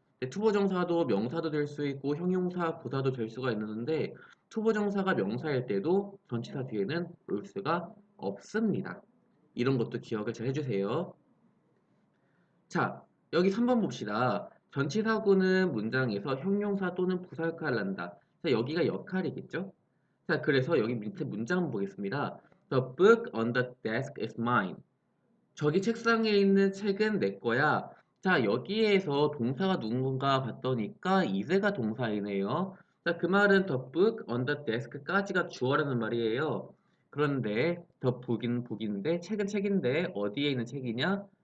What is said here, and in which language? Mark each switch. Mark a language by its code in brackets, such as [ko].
[ko] 투보정사도 명사도 될 수 있고 형용사, 부사도 될 수가 있는데 투보정사가 명사일 때도 전치사 뒤에는 올 수가 없습니다. 이런 것도 기억을 잘 해주세요. 자, 여기 3번 봅시다. 전치사구는 문장에서 형용사 또는 부사 역할을 한다. 자, 여기가 역할이겠죠? 자, 그래서 여기 밑에 문장 한번 보겠습니다. [en] The book on the desk is mine. [ko] 저기 책상에 있는 책은 내 거야. 자, 여기에서 동사가 누군가 봤더니까 is가 동사이네요. 자, 그 말은 the book on the desk 까지가 주어라는 말이에요. 그런데 the book인 book인데 책은 책인데 어디에 있는 책이냐?